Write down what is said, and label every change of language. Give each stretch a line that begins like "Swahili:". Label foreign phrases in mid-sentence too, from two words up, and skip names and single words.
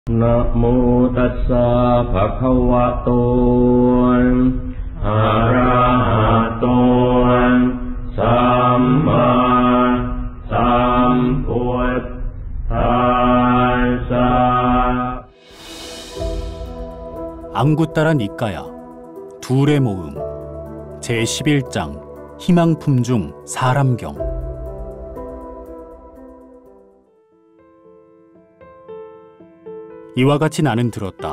Pali: นะโมตัสสะภะคะวะโตอะระหะโตสัมมาสัมพุทธัสสะ
Korean: 안구따라 니까야 둘의 모음 제11장 희망품 중 사람경. 이와 같이 나는 들었다.